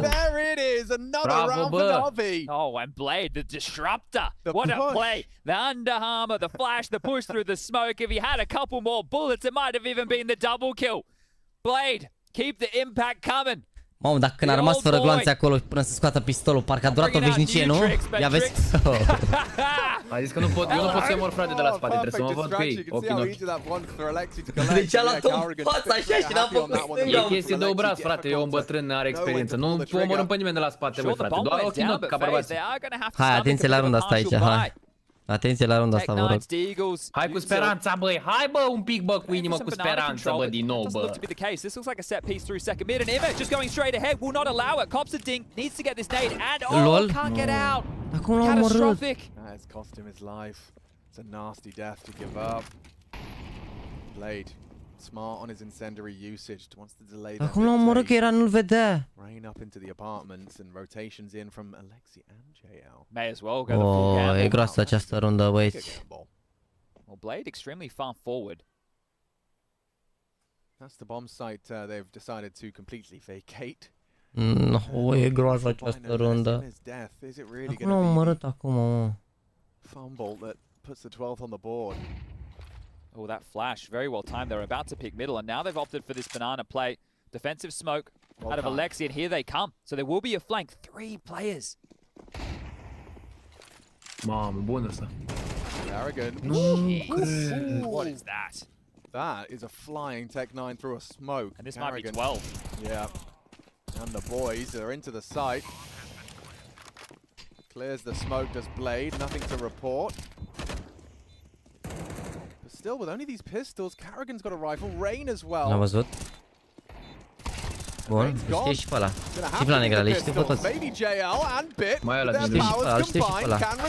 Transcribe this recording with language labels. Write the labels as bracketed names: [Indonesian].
[English] There it is, another round for NaVi. Oh, and Blade, the disruptor. What a play. The underhammer, the flash, the push through the smoke. If he had a couple more bullets, it might have even been the double kill. Blade, keep the impact coming. [Romanian] Mamă, dacă când a rămas fără gloanțe acolo până să scoată pistolul, parcă a durat o veșnicie, nu? Ia vezi? A zis că eu nu pot să mor, frate, de la spate, trebuie să mă văd cu ei, ochi în ochi. Deci a luat-o în fața așa și n-a făcut stânga. E chestie de obraz, frate, eu un bătrân are experiență, nu omorâm pe nimeni de la spate, băi, frate, doar ochi în ochi, ca bărbați. Hai, atenție la runda asta aici, hai. Atenție la runda asta, vă rog. Hai cu speranța, băi, hai bă un pic, bă, cu inimă, cu speranță, bă, din nou, bă. [English] This looks like a set piece through second mid, and Immet just going straight ahead will not allow it. CosminD needs to get this nade, and can't get out. Catastrophic. It's cost him his life. It's a nasty death to give up. Blade, smart on his incendiary usage, wants to delay that. [Romanian] Acum l-a omorât că era, nu-l vedea. [English] Rain up into the apartments and rotations in from Alexi and JL. May as well go the full gamble. [Romanian] E groasă această rundă, băieți. [English] Well, Blade extremely far forward. That's the bomb site they've decided to completely vacate. [Romanian] No, e groasă această rundă. Acum l-a omorât acum, mă. [English] Fumble that puts the 12th on the board. Oh, that flash, very well timed. They're about to pick middle, and now they've opted for this banana play. Defensive smoke out of Alexi, and here they come. So there will be a flank. 3 players. [Romanian] Mamă, bună asta. [English] Arrogant. What is that? That is a flying Tech 9 through a smoke. And this might be 12. Yeah. And the boys are into the site. Clears the smoke, does Blade. Nothing to report. But still, with only these pistols, Carrigan's got a rifle. Rain as well. [Romanian] L-am văzut. Bun, știi și pe ăla. Și pe la negrale, știu pe toți. Mai ăla din știu și pe ăla, știu și pe ăla.